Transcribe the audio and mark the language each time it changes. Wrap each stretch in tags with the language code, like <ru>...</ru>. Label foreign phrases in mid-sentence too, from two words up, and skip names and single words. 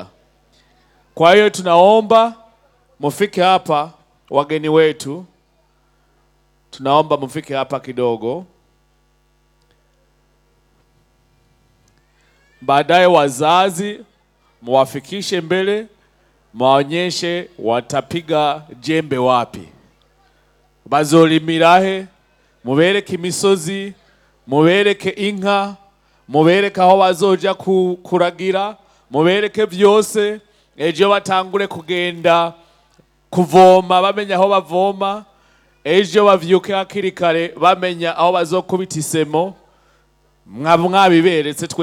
<sw>Kwa hiyo tunaomba mufike hapa, wageni wetu, tunaomba mufike hapa kidogo. Baadaye wazazi muwafikishe mbele, muwaonyeshe watapiga jembe wapi,</sw> <rn>bazolimirahe, mubereke imisozi, mubereke inka, mubereke aho bazoja kuragira, mubereke byose. Ejo batangure kugenda kuvoma bamenya aho bavoma, ejo bavyuke hakiri kare bamenya aho bazokubita isemo, mwabiberetse twese tubibona.</rn>